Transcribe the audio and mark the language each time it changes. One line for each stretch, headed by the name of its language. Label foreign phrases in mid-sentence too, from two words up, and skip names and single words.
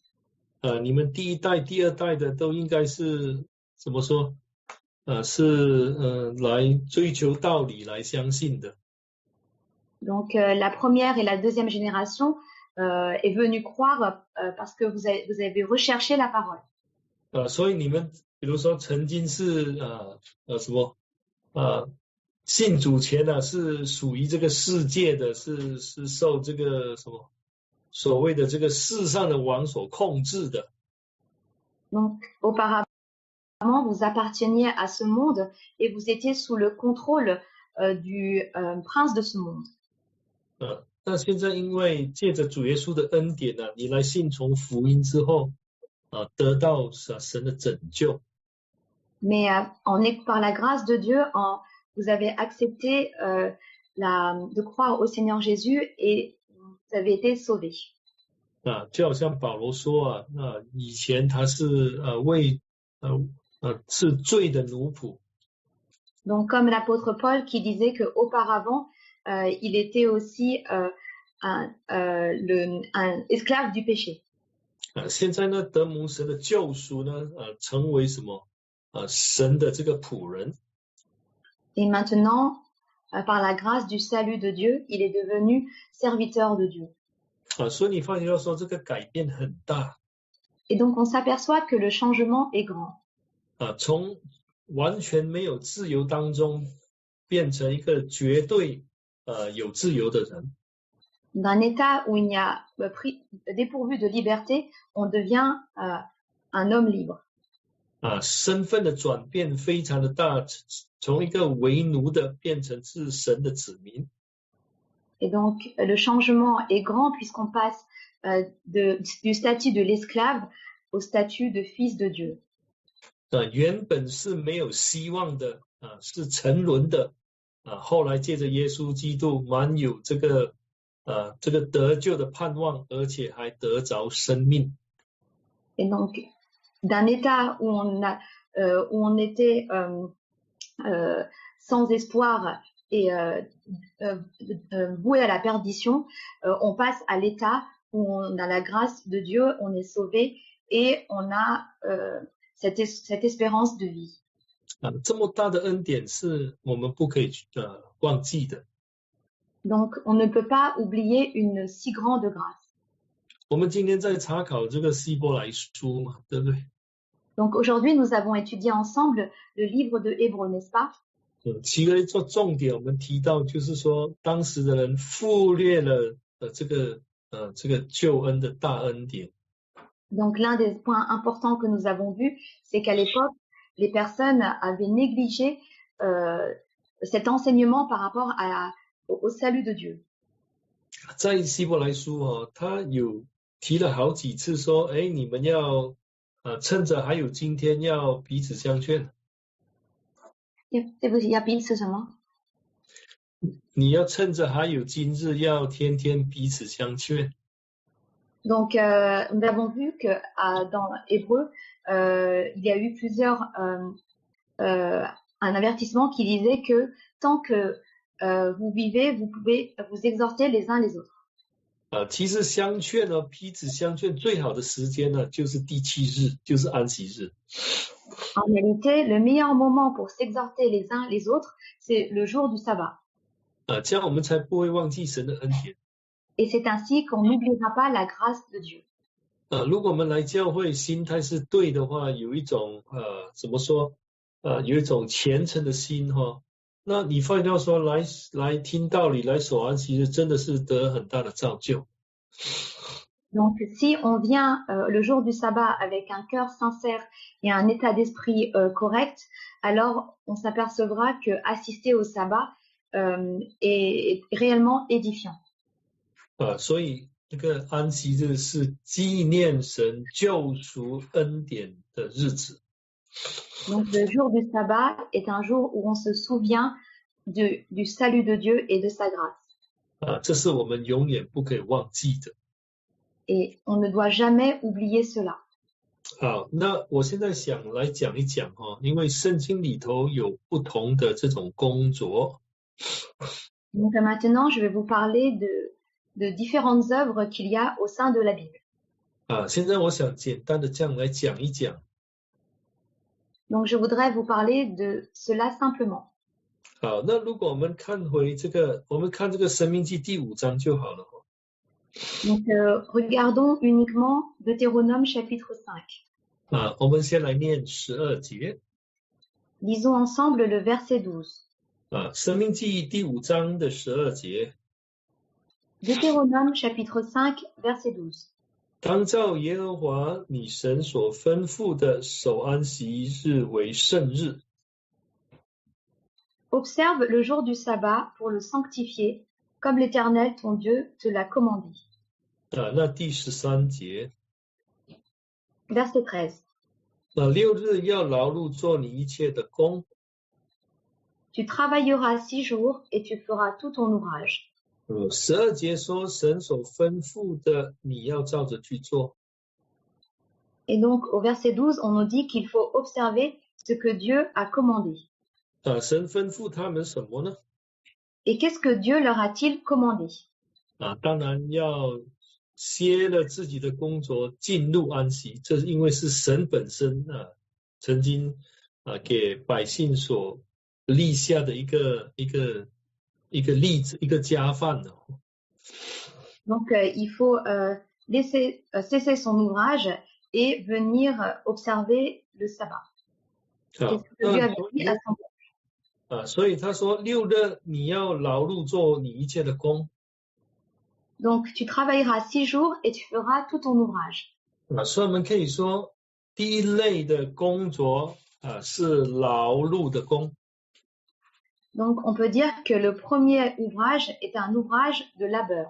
Chinese: 你们第一代、第二代的都应该是怎么说？是来追求道理、来相信的。
French: Donc la première et la deuxième génération est venue croire parce que vous avez recherché la parole.
Chinese: 所以你们比如说曾经是信主前是属于这个世界的，是受这个所谓的这个世上的王所控制的。
French: Donc auparavant vous apparteniez à ce monde et vous étiez sous le contrôle du prince de ce monde.
Chinese: 那现在因为借着主耶稣的恩典你来信从福音之后得到神的拯救。
French: Mais par la grâce de Dieu, vous avez accepté de croire au Seigneur Jésus et vous avez été sauvés.
Chinese: 就好像保罗说以前他是是罪的奴仆。
French: Donc comme l'apôtre Paul qui disait que auparavant il était aussi un esclave du péché.
Chinese: 现在呢，得蒙神的救赎呢，成为什么？神的这个仆人。
French: Et maintenant, par la grâce du salut de Dieu, il est devenu serviteur de Dieu.
Chinese: 所以你发觉到说这个改变很大。
French: Et donc on s'aperçoit que le changement est grand.
Chinese: 从完全没有自由当中变成一个绝对有自由的人。
French: D'un état où il n'y a dépourvu de liberté, on devient un homme libre.
Chinese: 身份的转变非常的大，从一个为奴的变成是神的子民。
French: Et donc le changement est grand puisqu'on passe du statut de l'esclave au statut de fils de Dieu.
Chinese: 原本是没有希望的是沉沦的后来借着耶稣基督满有这个得救的盼望，而且还得着生命。
French: Et donc d'un état où on était sans espoir et voué à la perdition, on passe à l'état où on a la grâce de Dieu, on est sauvé et on a cette espérance de vie.
Chinese: 这么大的恩典是我们不可以忘记的。
French: Donc on ne peut pas oublier une si grande grâce.
Chinese: 我们今天在查考这个希伯来书嘛，对不对？
French: Donc aujourd'hui nous avons étudié ensemble le livre de Hébreux, n'est-ce pas?
Chinese: 其中做重点，我们提到就是说，当时的人忽略了这个救恩的大恩典。
French: Donc l'un des points importants que nous avons vus, c'est qu'à l'époque, les personnes avaient négligé cet enseignement par rapport au salut de Dieu.
Chinese: 在希伯来书他有提了好几次说，你们要趁着还有今天要彼此相劝。对不起，要彼此什么？你要趁着还有今日，要天天彼此相劝。
French: Donc, nous avons vu que dans Hébreux, il y a eu un avertissement qui disait que tant que vous vivez, vous pouvez vous exhorter les uns les autres.
Chinese: 其实相劝彼此相劝最好的时间呢，就是第7日，就是安息日。
French: En réalité, le meilleur moment pour s'exhorter les uns les autres, c'est le jour du sabbat.
Chinese: 这样我们才不会忘记神的恩典。
French: Et c'est ainsi qu'on n'oubliera pas la grâce de Dieu.
Chinese: 如果我们来教会心态是对的话，有一种怎么说有一种虔诚的心那你发现到说来听道理来守安息日，真的是得很大的造就。
French: Donc, si on vient le jour du sabbat avec un cœur sincère et un état d'esprit correct, alors on s'apercevra que assister au sabbat est réellement édifiant.
Chinese: 所以这个安息日是纪念神救赎恩典的日子。
French: Donc, le jour du sabbat est un jour où on se souvient du salut de Dieu et de sa grâce.
Chinese: 这是我们永远不可以忘记的。
French: Et on ne doit jamais oublier cela.
Chinese: 好，那我现在想来讲一讲因为圣经里头有不同的这种工作。
French: Donc maintenant, je vais vous parler de différentes œuvres qu'il y a au sein de la Bible.
Chinese: 现在我想简单的这样来讲一讲。
French: Donc je voudrais vous parler de cela simplement.
Chinese: 好，那如果我们看回我们看这个申命记第5章就好了。
French: Donc regardons uniquement Deutéronome chapitre 5.
Chinese: 我们先来念12节。
French: Lisons ensemble le verset 12.
Chinese: 申命记第5章的12节。
French: Deutéronome chapitre 5 verset 12.
Chinese: 当照耶和华你神所吩咐的守安息日为圣日。
French: Observe le jour du sabbat pour le sanctifier, comme l'Éternel ton Dieu te l'a commandé.
Chinese: 那第13节。
French: Verset 13.
Chinese: 6日要劳碌做你一切的工。
French: Tu travailleras 6 jours et tu feras tout ton ouvrage.
Chinese: 12 节说神所吩咐的你要照着去做。
French: Et donc au verset 12, on nous dit qu'il faut observer ce que Dieu a commandé.
Chinese: 神吩咐他们什么呢？
French: Et qu'est-ce que Dieu leur a-t-il commandé?
Chinese: 当然要歇了自己的工作，进入安息。这是因为是神本身曾经给百姓所立下的一个例子，一个家范。
French: Donc il faut cesser son ouvrage et venir observer le sabbat. C'est ce que Dieu avait dit à son peuple.
Chinese: 所以他说6日你要劳碌做你一切的工。
French: Donc tu travailleras 6 jours et tu feras tout ton ouvrage.
Chinese: 所以我们可以说第一类的工作是劳碌的工。
French: Donc on peut dire que le premier ouvrage est un ouvrage de labeur.